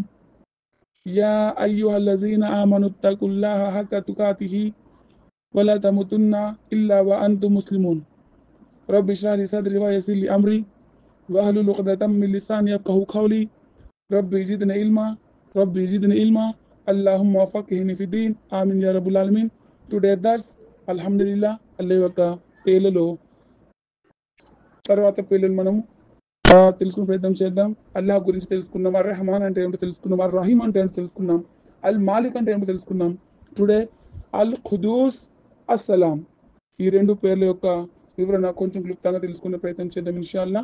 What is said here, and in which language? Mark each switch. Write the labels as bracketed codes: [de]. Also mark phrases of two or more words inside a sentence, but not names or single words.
[ar] يا أيها الذين آمنوا اتقوا الله حق تقاته ولا تموتن إلا وأنتم مسلمون. رب اشرح لي صدري ويسر لي أمري واحلل عقدة من لساني يفقهوا قولي. ربي زدني علما اللهم فقهني في الدين آمين يا رب العالمين. [te] టుడే దర్స్ అల్హమ్దులిల్లా అల్లాహ్ యొక్క పేర్లలో తర్వాత పేర్లను మనం తెలుసుకునే ప్రయత్నం చేద్దాం. అల్లాహ్ గురించి తెలుసుకున్నాం, అర్ రెహమాన్ అంటే ఏంటో తెలుసుకున్నాం, అర్ రహీం అంటే ఏంటో తెలుసుకున్నాం, అల్ మాలిక్ అంటే ఏంటో తెలుసుకున్నాం. టుడే అల్ ఖుదూస్ అస్సలాం ఈ రెండు పేర్ల యొక్క వివరణ కొంచెం క్లుప్తంగా తెలుసుకునే ప్రయత్నం చేద్దాం ఇన్షాల్లా.